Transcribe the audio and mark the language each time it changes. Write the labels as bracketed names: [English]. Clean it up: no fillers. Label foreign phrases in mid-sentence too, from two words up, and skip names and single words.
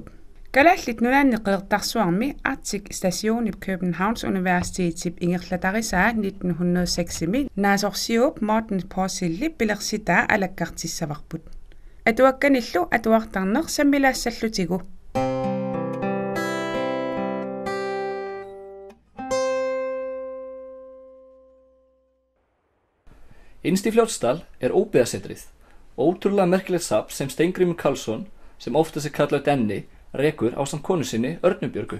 [Kalaallisut] Kalaallit nunaanneqeertarsuarmi Arctic Stationip Københavns Universitetip ingerlatarisaa 1906 naasorsiup Morten Porsillip pilersitaa alakkartissavaqput. Atuakkanillu atuartarneq sammilaassallutigu. [Icelandic] Innst í Fljótsdal óbyggðasetrið, ótrúlega merkilegt safn sem Steingrímur Karlsson, sem oftast kallað Denni, rekur ásamt konu sinni Örnu Björgu.